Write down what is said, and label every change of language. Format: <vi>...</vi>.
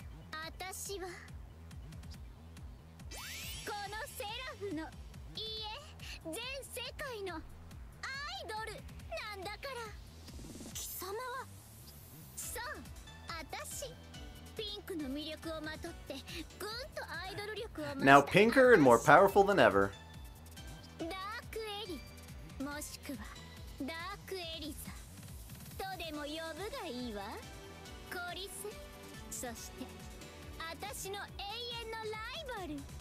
<ja>私はこのセラフのいいえ全世界のアイドルなんだから。貴様はそう私ピンクの魅力をまとってぐんとアイドル力を増した。</ja> <en>Now pinker and more powerful than ever.</en> <ja>ダークエリもしくはダークエリザとでも呼ぶがいいわ。コリス、そして私の永遠のライバル。</ja>